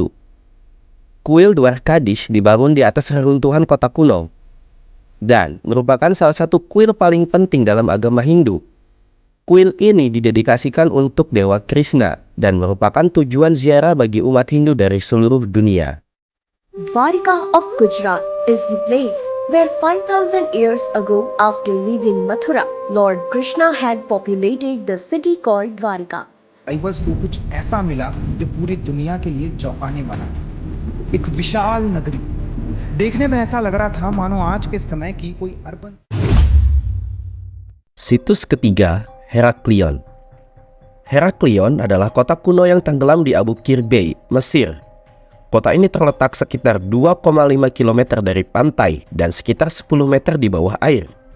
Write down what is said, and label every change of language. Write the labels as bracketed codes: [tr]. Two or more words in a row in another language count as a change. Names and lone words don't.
[id] Kuil Dwarkadhish dibangun di atas reruntuhan kota kuno dan merupakan salah satu kuil paling penting dalam agama Hindu. Kuil ini didedikasikan untuk Dewa Krishna dan merupakan tujuan ziarah bagi umat Hindu dari seluruh dunia. [en] Dwarka of Gujarat is the place where 5,000 years ago, after leaving Mathura, Lord Krishna had populated the city called Dwarka. [hi] टाइबर्स को कुछ ऐसा मिला जो पूरी दुनिया के लिए चौंकाने वाला। एक विशाल नगरी, देखने में ऐसा लग रहा था मानो आज के समय की कोई अर्बन। [id] Situs ketiga, Heraklion. Heraklion adalah kota kuno yang tenggelam di Abu Qir Bay, Mesir. Kota ini terletak sekitar 2,5 km dari pantai dan sekitar 10 meter di bawah air.